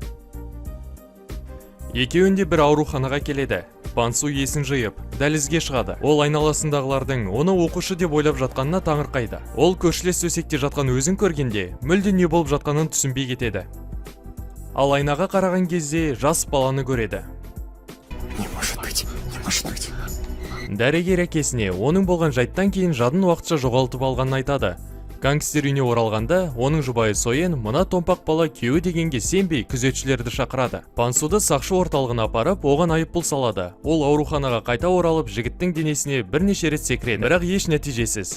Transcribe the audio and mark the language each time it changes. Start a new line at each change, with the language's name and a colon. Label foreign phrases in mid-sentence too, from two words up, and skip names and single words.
Kazakh: Екеуінде бір ауруханаға келеді. Пансу есін жиып, дәлізге шығады. Ол айналасындағылардың оны оқушы деп ойлап жатқанына таңырқайды. Ол көршілес төсекте жатқан өзін көргенде, мүлде не болып жатқанын түсінбей кетеді. Ал айнаға қараған кезде жас баланы көреді.
Russian: Не может быть.
Kazakh: Дәрігер әкесіне оның болған жайттан кейін жадын уақытша жоғалтып алғанын айтады. Гангстер үйіне оралғанда, оның жұбайы Сойен мына томпақ бала күйеуі дегенге сенбей күзетшілерді шақырады. Пансуды сақшы орталығына апарып, оған айыппұл салады. Ол ауруханаға қайта оралып, жігіттің денесіне бірнеше рет секіреді, бірақ еш нәтижесіз.